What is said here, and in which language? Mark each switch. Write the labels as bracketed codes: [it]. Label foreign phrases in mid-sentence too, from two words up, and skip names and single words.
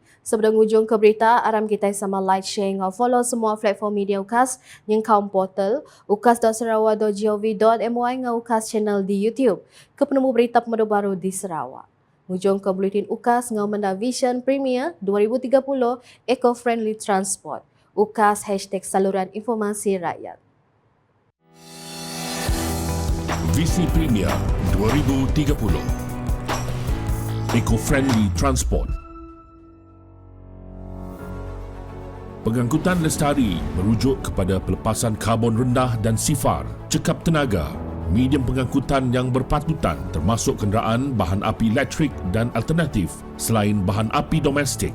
[iba] Sebelum ujung ke berita, aram kita sama [en] like, share [iba] ngau follow semua platform media UKAS yang kaum portal ukas.sarawak.gov.my ngau UKAS channel di YouTube. Ke penemu berita pemedu baru di Sarawak. Ujung ke Bulletin UKAS ngau Menda Vision Premier 2030 Eco-Friendly Transport. [ms] UKAS #saluran informasi rakyat. Visi Premier 2030 Eco-Friendly Transport. Pengangkutan lestari merujuk kepada pelepasan karbon rendah dan sifar, cekap tenaga, medium pengangkutan yang berpatutan termasuk kenderaan bahan api elektrik dan alternatif selain bahan api domestik.